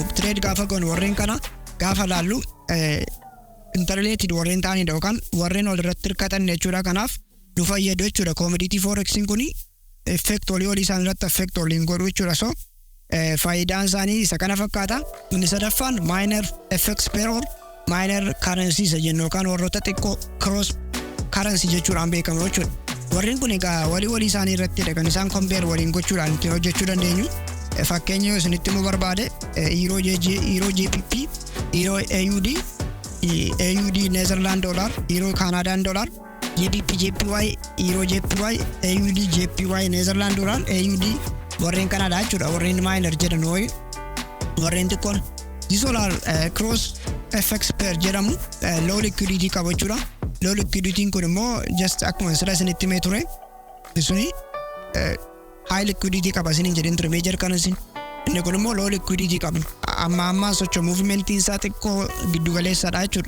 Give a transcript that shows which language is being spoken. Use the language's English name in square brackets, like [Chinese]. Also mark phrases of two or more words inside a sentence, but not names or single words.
[Oromo] Trade gaafa goonu warreen kana gaafa laallu interrelated warreen ta'anidha yookaan warreen wal irratti hirkatan jechuudha. Kanaaf nu fayyadu jechuudha. Commodity forexiin kuni effect olii isaan irratti effect oliin godhu jechuudha. So faayidaan isaanii isa kana fakkaata. Inni sadaffaan [English] minor FX pair or minor currencies [Oromo] jennu yookaan warroota xiqqoo [English] cross currency [Oromo] jechuudhaan beekamu jechuudha. Warreen kun egaa walii isaanii irrattidha kan isaan compare waliin gochuudhaan ittiin hojjechuu dandeenyu. Fakkeenya yoo isinitti immoo barbaade Euro JPP, Euro AUD, AUD Netherland dollar, Euro Canadian dollar, JPP JPY, Euro JPY, AUD JPY Netherland dollar, AUD warreen kanadha jechuudha. Warreen minor jedhan warreen xiqqoon. [English] These all are cross FX pair jedhamu low liquidity [Oromo] qabu jechuudha. [English] Low liquidity [Oromo] kun immoo just akkuma sira isinitti himee ture suni [English] high liquidity [Oromo] qaba isiniin jedhin ture [English] major currency. [Oromo] Inni kun immoo [English] low liquidity [Oromo] qabu. Amma socho movementiin isaa xiqqoo giddu galeessadha jechuudha.